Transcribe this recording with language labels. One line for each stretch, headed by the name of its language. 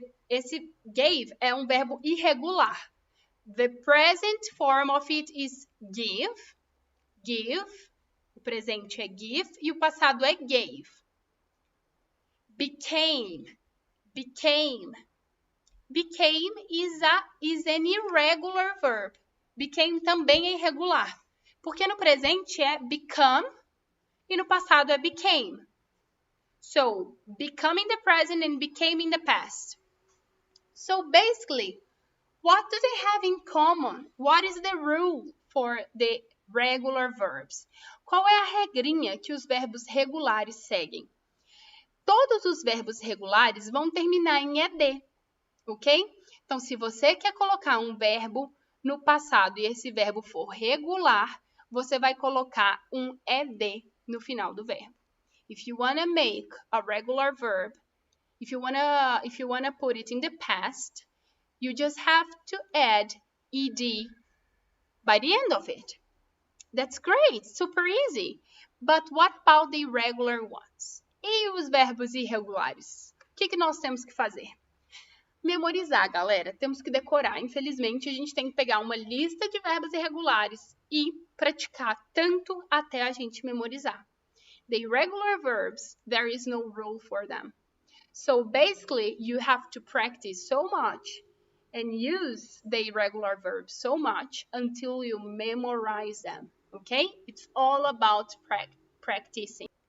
Portuguese: Esse gave é um verbo irregular.
English: The present form of it is give, give.
Portuguese: O presente é give e o passado é gave.
English: Became, became. Became is an irregular verb.
Portuguese: Became também é irregular. Porque no presente é become e no passado é became.
English: So, become in the present and became in the past. So, basically, what do they have in common? What is the rule for the regular verbs?
Portuguese: Qual é a regrinha que os verbos regulares seguem? Todos os verbos regulares vão terminar em ed, ok? Então, se você quer colocar um verbo no passado e esse verbo for regular, você vai colocar um ed no final do verbo.
English: If you want to make a regular verb, if you wanna put it in the past, you just have to add ed by the end of it. That's great, super easy. But what about the irregular ones?
Portuguese: E os verbos irregulares? O que nós temos que fazer? Memorizar, galera. Temos que decorar. Infelizmente, a gente tem que pegar uma lista de verbos irregulares e praticar tanto até a gente memorizar.
English: The irregular verbs, there is no rule for them. So basically, you have to practice so much and use the irregular verbs so much until you memorize them, okay? It's all about practicing.